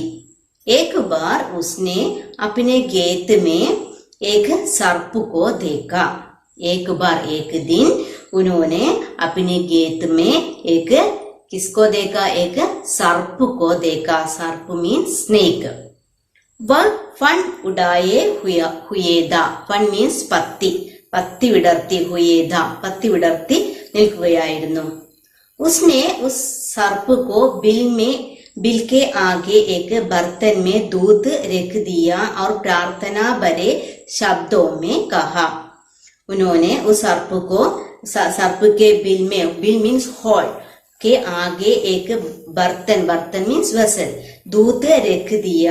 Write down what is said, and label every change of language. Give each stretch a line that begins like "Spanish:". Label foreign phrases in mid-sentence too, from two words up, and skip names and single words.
Hindi: एक बार उसने अपने खेत में एक सर्प को देखा। एक दिन उन्होंने अपने खेत में एक किसको देखा? एक सर्प को देखा। सर्प
English: means snake.
Hindi: वह फन उड़ाए हुए था।
Malayalam: फन मीन्स പത്തി വിടർത്തി हुएदा, പത്തി വിടർത്തി നിൽക്കുകയായിരുന്നു।
Hindi: उसने उस सर्प को बिल के आगे एक बर्तन में दूध रख दिया और प्रार्थना भरे शब्दों में कहा। उन्होंने उस सर्प के बिल
English: means hole
Hindi: के आगे एक बर्तन
English: means vessel,
Hindi: दूध रख दिया।